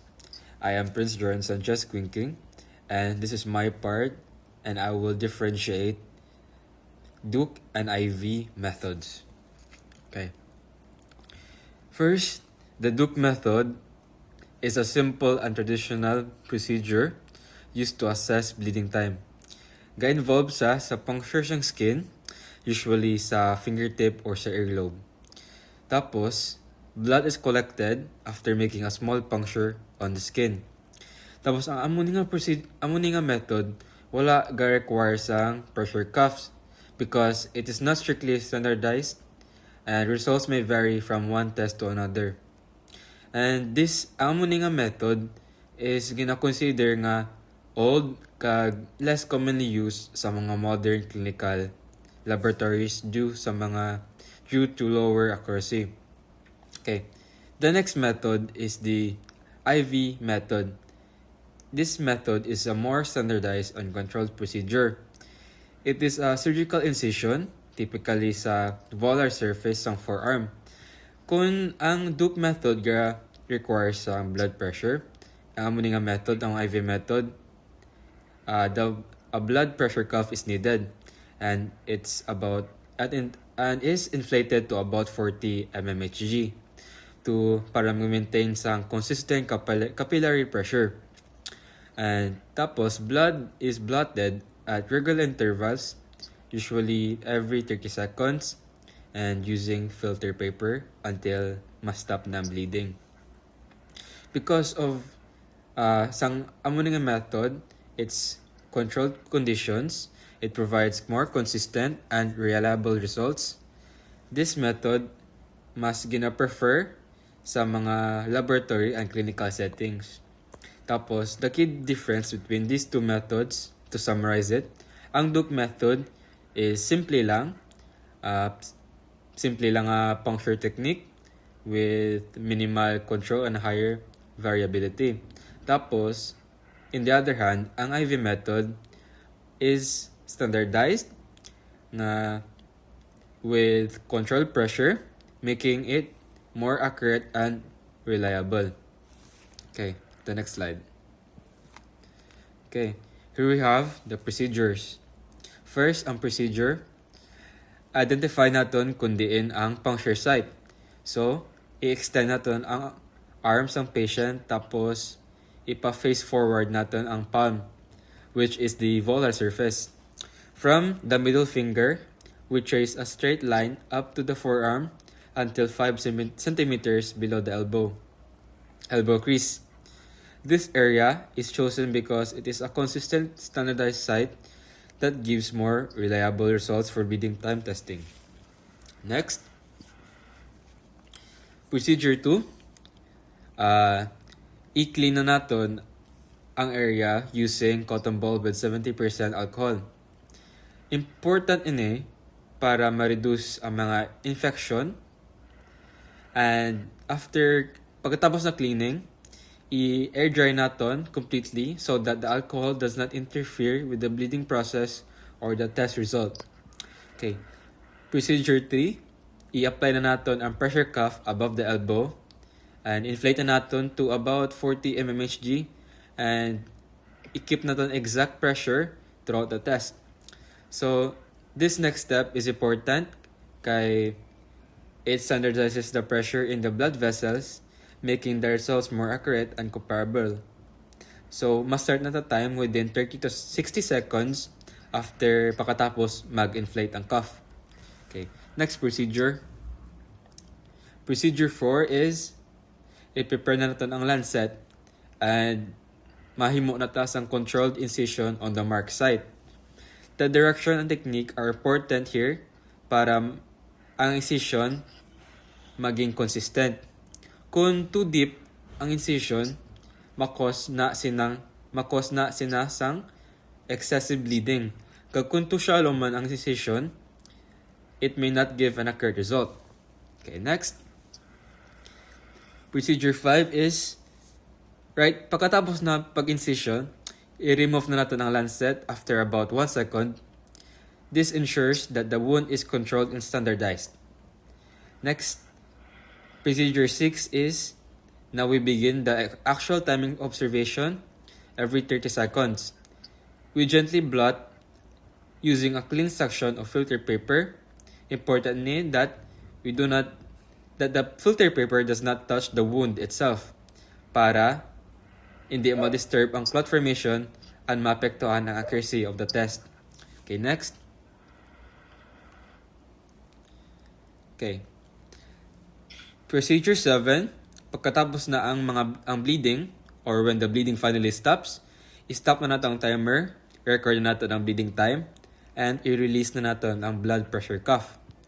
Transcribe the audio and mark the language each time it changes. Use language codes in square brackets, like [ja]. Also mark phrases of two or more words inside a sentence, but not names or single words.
[en] I am Prince Jordan Sanchez Quinking, and this is my part, and I will differentiate Duke and IV methods. Okay. First, the Duke method is a simple and traditional procedure used to assess bleeding time. [hil] Ga-involve sa puncture ng skin, usually sa fingertip or sa earlobe. [en] Tapos, blood is collected after making a small puncture on the skin. [hil] Tapos, ang amo ni nga method, wala ga-require sang pressure [en] cuffs because it is not strictly standardized and results may vary from one test to another. And this [hil] amo ni nga [en] method is [hil] gina-consider nga [en] old kag less commonly used [hil] sa mga [en] modern clinical laboratories due to lower accuracy. Okay. The next method is the IV method. This method is a more standardized and controlled procedure. It is a surgical incision, typically sa volar surface ng forearm. [hil] Kung ang [en] Duke method requires blood pressure, [hil] ang amo ni nga [en] method, ang IV method, a blood pressure cuff is needed, and it's is inflated to about 40 mmHg para maintain sang consistent capillary pressure. And tapos, blood is blotted at regular intervals, usually every 30 seconds, and using filter paper until [hil] ma-stop na ang [en] bleeding. Because of [hil] sang amo nga [en] method, it's controlled conditions, it provides more consistent and reliable results. This method [hil] mas gina-prefer sa mga [en] laboratory and clinical settings. Tapos, the key difference between these two methods, to summarize it, ang Duke method is simple lang a puncture technique with minimal control and higher variability. Tapos, in the other hand, ang IV method is standardized na with controlled pressure, making it more accurate and reliable. Okay, the next slide. Okay, here we have the procedures. First, [hil] ang procedure, identify natin kung diin ang puncture site. [tl] So, i-extend natin ang arms ng patient, tapos ipa-face forward natin ang palm, [en] which is the volar surface. From the middle finger, we trace a straight line up to the forearm until 5 centimeters below the elbow crease. This area is chosen because it is a consistent standardized site that gives more reliable results for bleeding time testing. Next, procedure 2. [tl] I-clean na natin ang area [en] using cotton ball [tl] with 70% alcohol. [hil] Important ini para ma-reduce ang mga infection. [en] And [hil] pagkatapos na [en] cleaning, [hil] i-air dry naton [en] completely so that the alcohol does not interfere with the bleeding process or the test result. Okay. Procedure 3, [hil] i-apply na naton ang [en] pressure cuff above the elbow and inflate [hil] na naton [en] to about 40 mmHg and [hil] i-keep naton [en] exact pressure throughout the test. So, this next step is important kay it standardizes the pressure in the blood vessels, making the results more accurate and comparable. [hil] So, ma-start na ta time [en] within 30 to 60 seconds after [hil] pakatapos mag-inflate ang cuff. [en] Okay, next procedure. Procedure 4 is [hil] i-prepare na natin ang [en] lancet and [hil] mahimo na ta ang [en] controlled incision on the mark site. The direction and technique are important here [hil] para ang [en] incision maging consistent. [hil] Kung [en] too deep [hil] ang incision, makos na sinasang [en] excessive bleeding. Kung too shallow [hil] man ang [en] incision, it may not give an accurate result. Okay, next. Procedure 5 is, right, [tl] pagkatapos na pag-incision, i-remove na natin ang lancet [en] after about 1 second. This ensures that the wound is controlled and standardized. Next, procedure 6 is, now we begin the actual timing observation every 30 seconds. We gently blot using a clean section of filter paper. Importantly that the filter paper does not touch the wound itself [tl] para hindi ma-disturb ang [en] clot formation and [tl] maapektuhan ang [en] accuracy of the test. Okay, next. Okay. Procedure 7, [tl] pagkatapos na ang [en] bleeding or when the bleeding finally stops, [tl] i-stop na natin ang [en] timer, [tl] record na natin ang [en] bleeding time, and [tl] i-release na natin ang [en] blood pressure cuff.